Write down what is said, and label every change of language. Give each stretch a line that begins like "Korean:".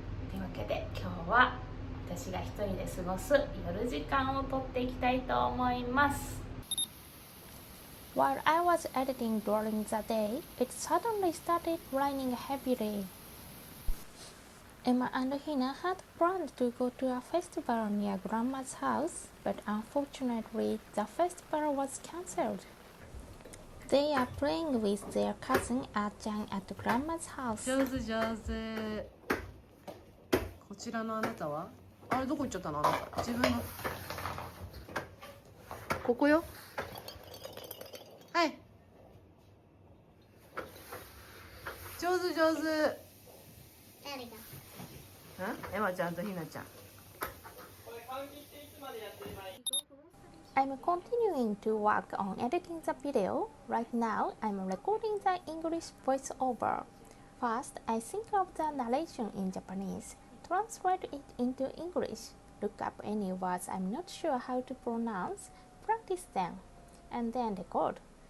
Japanese: というわけで今日は私が一人で過ごす夜時間をとっていきたいと思います。
English: While I was editing during the day, it suddenly started raining heavily. Emma and Hina had planned to go to a festival near Grandma's house, but unfortunately the festival was cancelled. They are playing with their cousin Ah-chan at Grandma's house.
Japanese: 上手上手。こちらのあなたはあれどこ行っちゃったの？あなた自分のここよ。はい、上手上手。誰が？エマちゃんとひなちゃん。
English: I'm continuing to work on editing the video. Right now, I'm recording the English voiceover. First, I think of the narration in Japanese, translate it into English, look up any words I'm not sure how to pronounce, practice them, and then record.